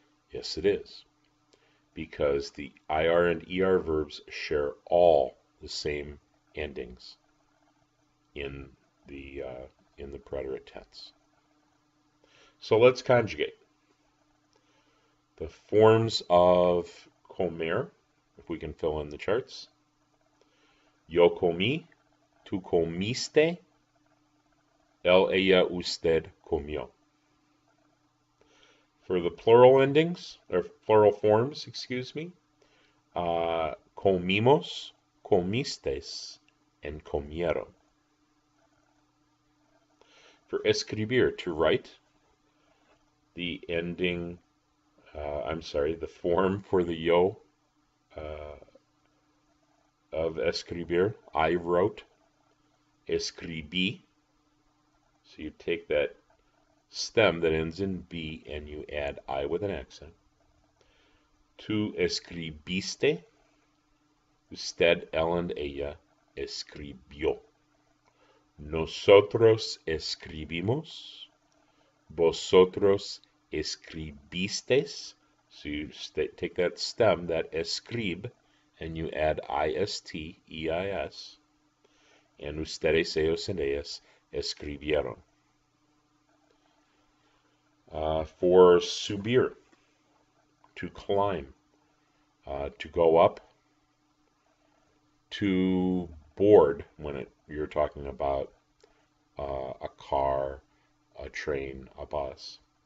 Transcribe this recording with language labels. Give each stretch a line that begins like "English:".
English: Yes, it is, because the IR and ER verbs share all the same endings in the preterite tense. So let's conjugate. The forms of comer, if we can fill in the charts.
Spanish: Yo comí, tú comiste, él, ella, usted comió.
English: For the plural endings, or plural forms,
Spanish: comimos, comistes,
English: and
Spanish: comieron.
English: For escribir, to write, the ending, the form for the yo of escribir, I wrote,
Spanish: escribí.
English: So you take that stem that ends in B and you add I with an accent.
Spanish: Tú escribiste, usted, él, and ella escribió. Nosotros escribimos, vosotros escribisteis.
English: So you take that stem, that escrib, and you add I-S-T-E-I-S.
Spanish: And ustedes, ellos, and ellas escribieron.
English: For subir, to climb, to go up, to board when you're talking about a car, a train, a bus.